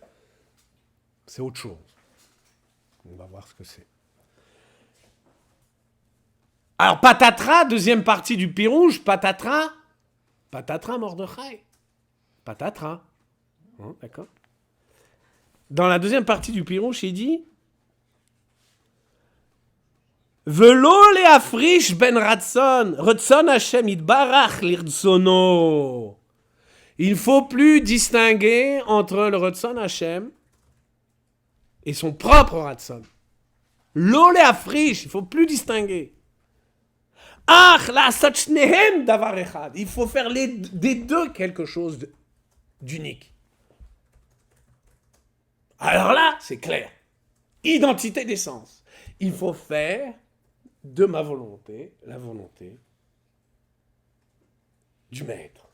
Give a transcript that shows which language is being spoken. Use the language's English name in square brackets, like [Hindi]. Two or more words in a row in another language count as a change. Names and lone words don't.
[French] C'est autre chose. On va voir ce que c'est. Alors, patatras, deuxième partie du Pirouche, patatras Mordechai. Patatras. Hein, d'accord. Dans la deuxième partie du Pirouche, il dit [Hebrew] Velo leafrish ben ratson Hashem itbarach lirdsono. [French] Il ne faut plus distinguer entre le [Hebrew] ratson Hashem [French] et son propre ratson. [Hebrew] Lo leafrish, [French] il ne faut plus distinguer. [Hebrew] Ach la sachnehem davar echad. [French] Il faut faire des deux quelque chose d'unique. Alors là, c'est clair. Identité d'essence. Il faut faire de ma volonté la volonté du maître.